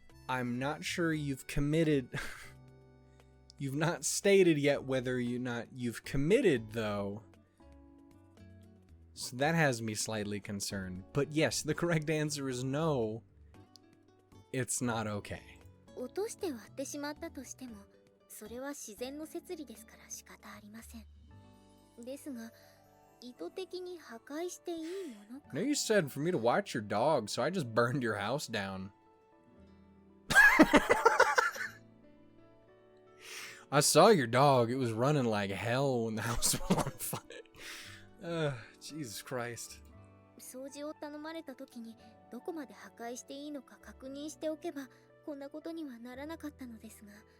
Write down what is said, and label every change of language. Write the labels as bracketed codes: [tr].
[en] I'm not sure you've committed... You've not stated yet whether you've committed, though. So that has me slightly concerned. But yes, the correct answer is no. It's not okay. [ja] 落として割ってしまったとしても、それは自然の摂理ですから仕方ありません。ですが、意図的に破壊していいものか。 [en] No, you said for me to watch your dog, so I just burned your house down. I saw your dog. It was running like hell when the house was on fire. Jesus Christ. [ja] 掃除を頼まれた時にどこまで破壊していいのか確認しておけばこんなことにはならなかったのですが。